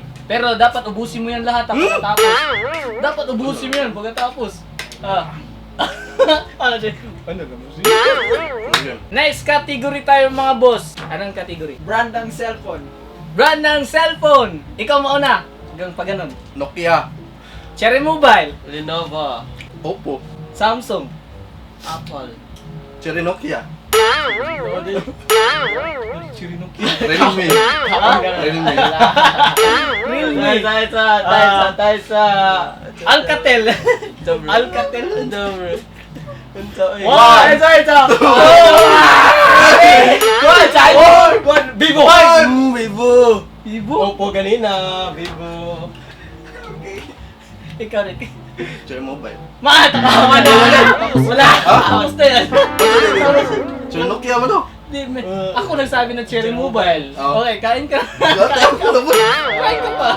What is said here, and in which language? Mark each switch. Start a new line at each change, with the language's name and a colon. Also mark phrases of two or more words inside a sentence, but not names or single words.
Filipino: Pero dapat ubusin mo yan lahat pagkatapos. Dapat ubusin mo yan pagkatapos. Ano siya? Ano naman siya?
English: Next category
Filipino: tayo mga boss. Anong category? Brand ng cellphone. Brand ng cellphone. Ikaw mauna. Hanggang pa ganun. Nokia. Cherry Mobile. Lenovo. Oppo. Samsung. Apple. Cherry Nokia. Cherry Nokia. Realme. Realme. Realme. Taisa. Alcatel. Alcatel. Dobre. One. Ito. Vivo. Vivo. Vivo. Oppo kanina. Vivo. Ikaw Rick. Cherry Mobile. Tama na. Wala. Tapos na yan. Cherry Nokia mo no? Ako nagsabi ng Cherry Mobile. Oh. Okay, kain ka. Kain ka pa.